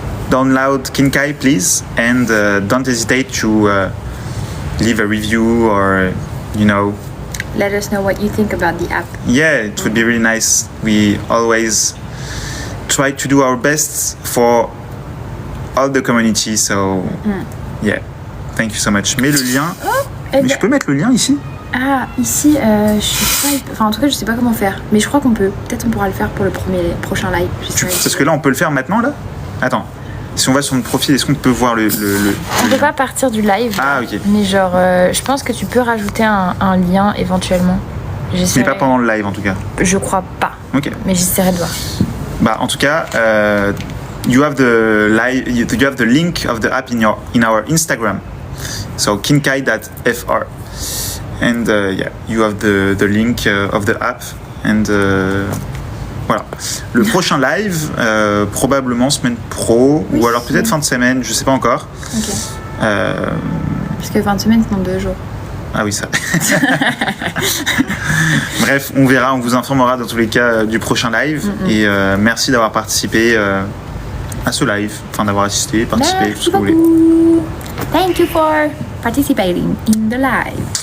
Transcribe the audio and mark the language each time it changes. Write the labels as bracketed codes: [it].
[en] Download Kinkai, please, and don't hesitate to leave a review or, Let us know what you think about the app. Yeah, it would be really nice. We always try to do our best for all the community, so yeah, thank you so much. [fr] Mets le lien. Mais je peux mettre le lien ici? Ah, ici, je sais pas. Enfin, en tout cas, je sais pas comment faire. Mais je crois qu'on peut. Peut-être on pourra le faire pour le prochain live. Parce que là, on peut le faire maintenant, là? Attends. Si on va sur notre profil, est-ce qu'on peut voir le On peut pas partir du live. Ah, ok. Mais genre, je pense que tu peux rajouter un lien éventuellement. Mais pas pendant le live, en tout cas. Je crois pas. Ok. Mais j'essaierai de voir. En tout cas, [en] you have the link of the app in our Instagram. So kinkai.fr. And you have the link of the app. And voilà. [fr] Le prochain live, probablement semaine pro, ou alors peut-être fin de semaine, je sais pas encore. Ok. Parce que fin de semaine, c'est dans 2 jours. Ah oui, ça. Bref, on verra, on vous informera dans tous les cas du prochain live. Et merci d'avoir participé à ce live, enfin d'avoir assisté, participé, tout ce que vous voulez. [en] Thank you for participating in the live.